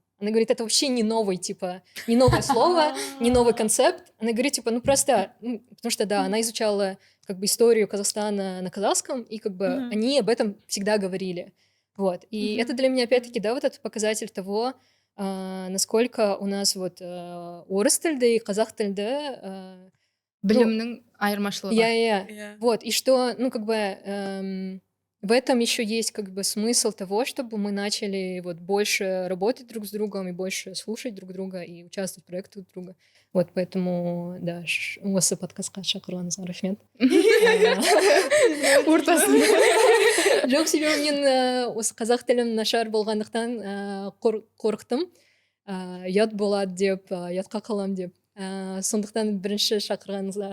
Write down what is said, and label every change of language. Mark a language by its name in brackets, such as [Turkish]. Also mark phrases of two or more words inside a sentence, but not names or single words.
[Russian] Она говорит, это вообще не новый, типа, не новое слово, не новый концепт. Она говорит, типа, ну просто, ну, потому что, да, она изучала как бы историю Казахстана на казахском, и как бы Мгм. они об этом всегда говорили. Вот, и это для меня, опять-таки, да, вот этот показатель того, насколько у нас вот [Kazakh] орыс тілді [Russian] и [Kazakh] казах тілді, [Russian] ну, [Kazakh] Білімнің айырмашылығы. [Russian] я, [Kazakh] Иә. [Russian] вот, и что, ну, как бы в этом еще есть как бы смысл того, чтобы мы начали вот больше работать друг с другом и больше слушать друг друга и участвовать в проектах друг друга. Вот, поэтому, [Kazakh] да, осы подкастқа шақырғаныңызға рахмет. Ортасында. Жоқ, себебі мен осы қазақ тілім нашар болғандықтан қорықтым. Ұят болады деп, ұятқа қалам деп. Сондықтан бірінші шақырғаныңызға